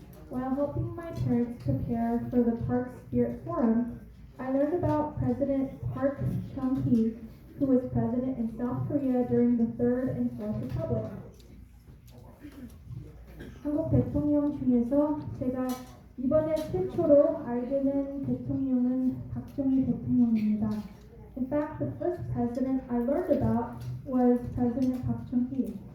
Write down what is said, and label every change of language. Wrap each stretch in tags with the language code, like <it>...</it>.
<en>While helping my parents prepare for the Park Spirit Forum, I learned about President Park Chung-hee, who was president in South Korea during the Third and Fourth Republic.</en> <ko>한국 대통령 중에서 제가 이번에 최초로 알게 된 대통령은 박정희 대통령입니다.</ko> <en>In fact, the first president I learned about was President Park Chung-hee.</en>